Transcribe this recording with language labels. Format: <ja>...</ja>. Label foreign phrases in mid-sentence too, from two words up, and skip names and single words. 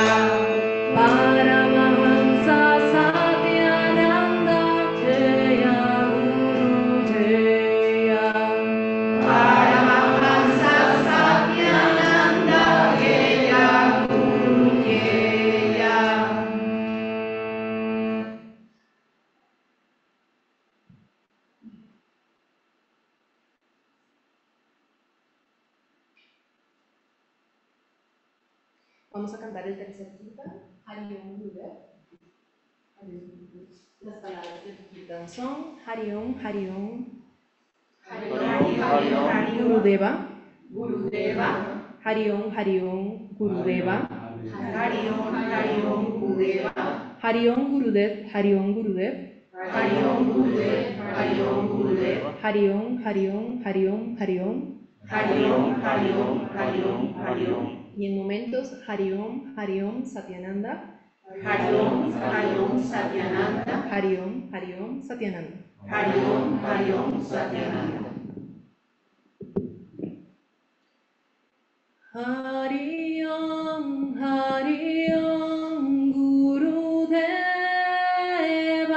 <sa>Paramahansa Satyananda Jaya Gurudeya. Paramahansa Satyananda Jaya Gurudeya.</sa> <es>Vamos a cantar el tercer kirtan, Hari Om Gurudev. Las palabras del kirtan son</es> <sa>Hari Om, Hari Om, Hari Om, Hari Om, Hari Om. Gurudeva, Gurudeva. Hari Om, Hari Om, Gurudeva, Hari Om, Hari Om, Gurudeva. Hari Om Gurudev, Hari Om Gurudev, Hari Om, Gurudev. Hari Om, Gurudev. Hari Om, Hari Om, Hari Om, Hari Om. Hari Om, Hari Om, Hari Om, Hari Om.</sa> <es>Y en momentos</es> <sa>Hari Om, Hari Om, Satyananda, Hari Om, Hari Om, Satyananda. Hari Om, Hari Om, Satyananda. Hari Om, Hari Om, Satyananda. Hari Om, Hari Om, Gurudeva.</sa>